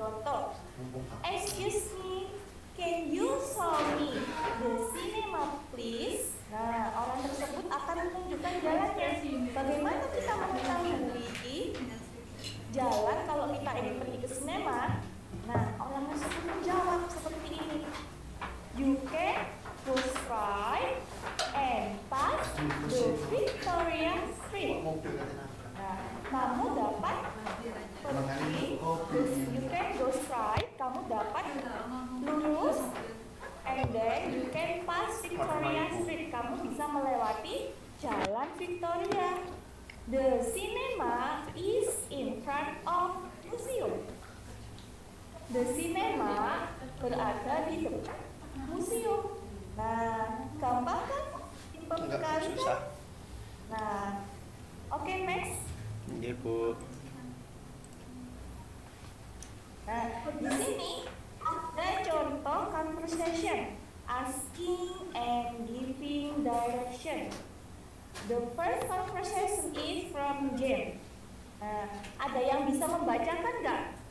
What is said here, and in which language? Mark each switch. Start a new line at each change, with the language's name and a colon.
English: Contoh, excuse me, can you show me the cinema, please?
Indonesian: Nah, orang tersebut akan menunjukkan jalannya. Bagaimana kita mengetahui jalan kalau kita ingin pergi ke sinema? Nah, orang tersebut menjawab seperti ini.
English: You can go straight and pass the Victoria Street.
Indonesian: Nah, kamu dapat pergi,
English: you can go straight,
Indonesian: kamu dapat lurus,
English: and then you can pass Victoria Street,
Indonesian: kamu bisa melewati jalan Victoria.
English: The cinema is in front of museum.
Indonesian: The cinema berada di depan museum. Nah, gampang kan? Simpel sekali kan? Nah, oke, next. Iya, Bu. Nah, di sini ada contoh conversation,
English: asking and giving direction. The first conversation is from Jim.
Indonesian: Nah, ada yang bisa membacakan nggak?